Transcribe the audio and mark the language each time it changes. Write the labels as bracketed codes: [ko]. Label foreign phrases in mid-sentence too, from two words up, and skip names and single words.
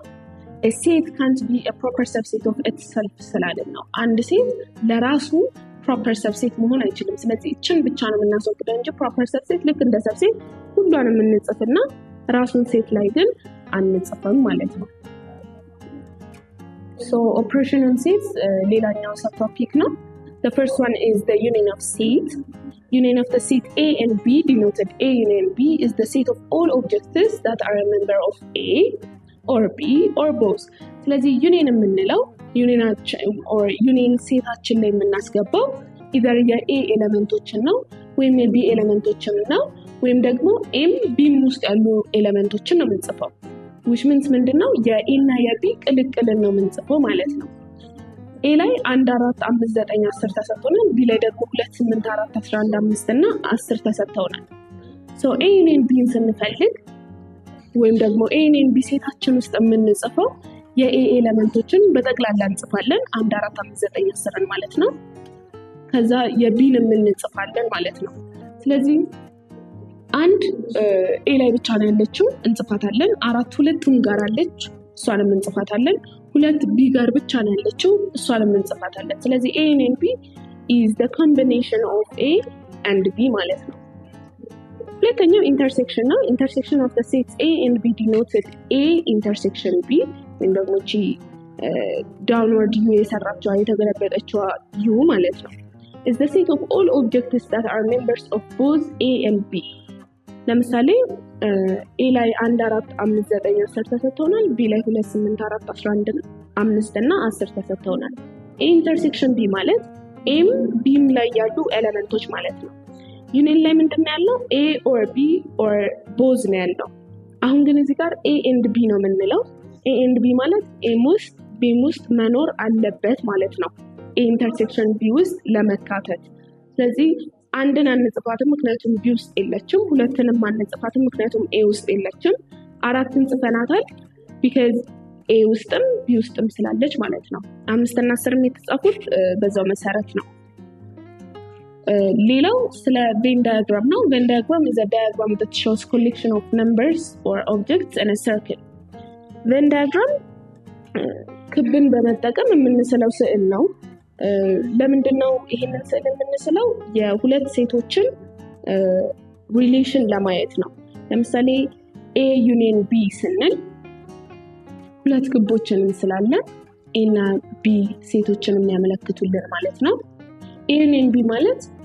[en] a set can't be a proper subset of itself [am] ስላለን ነው። አንድ ሴት ለራሱ [en] proper subset [am] መሆን አይችልም። ስለዚህ እችን ብቻ ነው የምናስወግደው እንጂ [en] proper subset [am] ልክ እንደ subset ሁሉንም እንጽፍና ራሱን ሴት ላይ ግን አንጽፍም ማለት ነው። [en] so operation on sets [am] ሌላኛው ሰብ ቶፒክ ነው። [en] the first one is the union of set. Union of the set A and B denoted A union B is the set of all objects that are a member of A or B or both. [am] ስለዚህ union የምንለው union ሴታችን ላይ የምናስገባው either የA ኤሌመንቶችን ነው ወይም የB ኤሌመንቶችን ነው ወይም ደግሞ M B ውስጥ ያሉ ኤሌመንቶችን ነው የምንጽፈው። [en] which means [am] ምንድነው? የA እና የB ቅልቅልን ነው የምንጽፈው ማለት ነው። A ላይ 1 4 5 9 10 ተሰጥቶናል። B ላይ ደግሞ 2 8 4 11 5 እና 10 ተሰጥተውናል። [en] so A union B [am] ስንፈልግ ወይም ደግሞ [en] A union B [am] ሴታችን ውስጥ የምንጽፈው የA ኤሌመንቶችን በጠቅላላ እንጽፋለን 1 4 5 9 10 ማለት ነው። ከዛ የBን እንጽፋለን ማለት ነው። ስለዚህ አንድ A ላይ ብቻ ነው ያለችው እንጽፋታለን። 4 ሁለቱም ጋር አለች እሷንም እንጽፋታለን። ሁለት ቢ ጋር ብቻ ነው ያለችው እሷንም እንጽፋታለን። ስለዚህ [en] a and b is the combination of a and b [am] ማለት ነው። ሁለተኛው ኢንተርሴክሽን ነው። ኢንተርሴክሽን [en] of the sets a and b denoted a intersection b [am] ወይም ደግሞ እቺ [en] downward u [am] የሰራችው የተገለበጠችው u ማለት ነው [en] is the set of all objects that are members of both a and b። [am] ለምሳሌ a ላይ 1 4 5 9 10 ተሰጥቶናል፣ b ላይ 2 8 4 11 5 እና 10 ተሰጥቶናል። [en] a intersection b [am] ማለት ኤም ቢም ላይ ያሉ ኤሌመንቶች ማለት ነው። ዩኒየን ላይ ምንድነው ያለው? [en] a or b or both [am] ነው ያለው። አሁን ግን እዚህ ጋር [en] a and b [am] ነው የምንለው። [en] a and b ማለት [am] ኤም ውስጥ ቢም ውስጥ መኖር አለበት ማለት ነው [en] a intersection b [am] ውስጥ ለመካተት። ስለዚህ አንድን አንጽፋትም ምክንያቱም b ውስጥ የለችም፣ ሁለትንም አንጽፋትም ምክንያቱም a ውስጥ የለችም፣ አራትን ጽፈናታል because a ውስጥም b ውስጥም ስላለች ማለት ነው። 5 እና 10 የተጻፉት በዛው መሰረት ነው። ሌላው ስለ [en] Venn diagram [am] ነው። [en] Venn diagram is a diagram that shows collection of numbers or objects in a circle. Venn diagram [am] ክብን በመጠቀም የምንስለው ስዕል ነው። ለምንድነው ይሄንን ስዕል የምንስለው? የሁለት ሴቶችን ሪሌሽን ለማየት ነው። ለምሳሌ [en] a union b [am] ስንል ሁለት ክቦችን እንስላለን። a እና b ሴቶችን የሚያመለክቱልን ማለት ነው። [en] a union b [am] ማለት